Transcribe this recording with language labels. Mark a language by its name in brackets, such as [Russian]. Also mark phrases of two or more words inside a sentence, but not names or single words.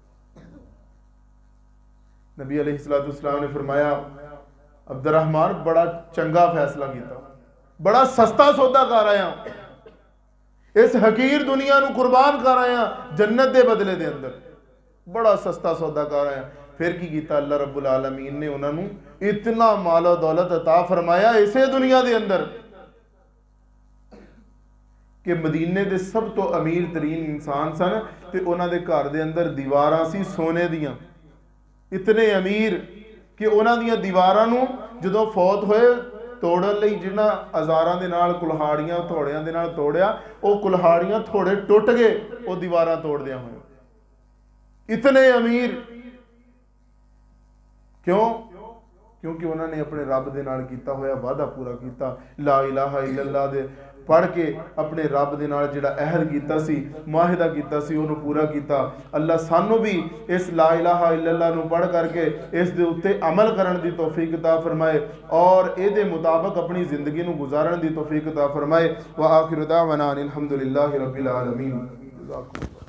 [Punjabi] نبی [Arabic] عليه الصلاة والسلام [Punjabi] نے فرمایا عبدالرحمن بڑا چنگا فیصلہ کیا، بڑا سستا سودا کر آیا، اس حقیر دنیا نوں قربان کر آیا جنت دے بدلے دے اندر، بڑا سستا سودا کر آیا. پھر کی کیتا? [Arabic] الله رب العالمين [Punjabi] نے انہاں نے اتنا مالو دولت عطا فرمایا ایسے دنیا دے اندر کہ مدینے دے سب تو امیر ترین انسان سن، تے اونہاں دے گھر دے اندر دیواراں سی سونے دیاں، اتنے امیر کہ اونہاں دیاں دیواراں نوں جدوں فوت ہوئے توڑن لئی جنہاں اوزاراں دے نال کلہاڑیاں تھوڑیاں دے نال توڑیا، او کلہاڑیاں تھوڑے ٹٹ گئے، او دیواراں توڑدیاں ہوئے. [Urdu] اتنے امیر کیوں? [Punjabi] کیونکہ انہاں نے اپنے رب دے نال کیتا ہویا وعدہ پورا کیا. [Arabic] لا إله إلا الله [Punjabi] دے پڑھ کے اپنے رب دے نال جیہڑا عہد کیتا سی، معاہدہ کیتا سی، اوہنوں پورا کیا. اللہ سانوں بھی اس [Arabic] لا إله إلا الله [Punjabi] نوں پڑھ کرکے اس دے اتے عمل کرن دی توفیق عطا فرمائے اور ایہدے مطابق اپنی زندگی نوں گزارن دی توفیق عطا فرمائے. [Arabic] وآخر دعوانا أن الحمد لله رب العالمين.